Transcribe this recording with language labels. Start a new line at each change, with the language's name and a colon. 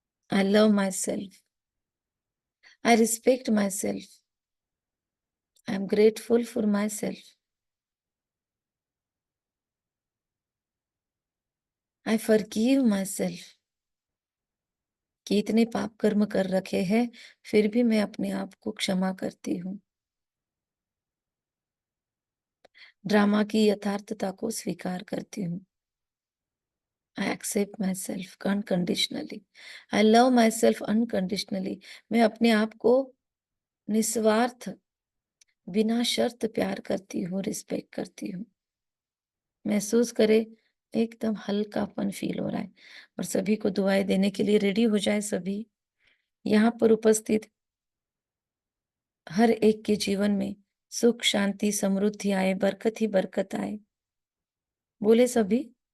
English: I love myself, I respect myself, I am grateful for myself, I forgive myself.
Hindi: कि इतने पाप कर्म कर रखे हैं, फिर भी मैं अपने आप को क्षमा करती हूँ। ड्रामा की यथार्थता को स्वीकार करती हूँ।
English: I accept myself unconditionally. I love myself unconditionally.
Hindi: मैं अपने आप को निस्वार्थ, बिना शर्त प्यार करती हूँ, रिस्पेक्ट करती हूँ। महसूस करे एकदम हल्कापन फील हो रहा है। और सभी को दुआएं देने के लिए रेडी हो जाए सभी। यहाँ पर उपस्थित हर एक के जीवन में सुख, शांति, समृद्धि आए, बरकत ही बरकत आए। बोले सभी।